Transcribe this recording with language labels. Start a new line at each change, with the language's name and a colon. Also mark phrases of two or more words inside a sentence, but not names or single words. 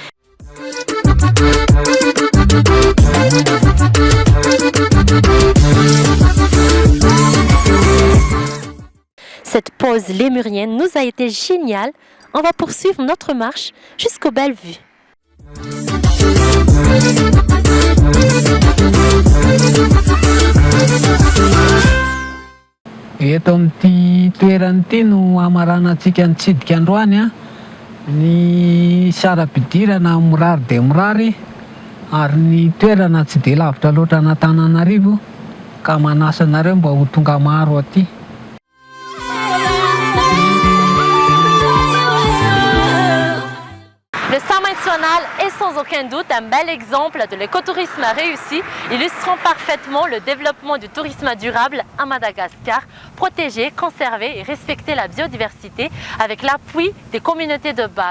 French: Cette pause lémurienne nous a été géniale. On va poursuivre notre marche jusqu'aux belles vues.
Malagasy: Eto amin'ity toerana ity no amaranantsika nitsidika androany a, ny saram-pidirana mirary dia mirary, ary ny toerana tsy dia lavitra loatra an'Antananarivo, ka manasa anareo mba ho tonga maro aty.
French: Le Centre national est sans aucun doute un bel exemple de l'écotourisme réussi, illustrant parfaitement le développement du tourisme durable à Madagascar, protéger, conserver et respecter la biodiversité avec l'appui des communautés de base.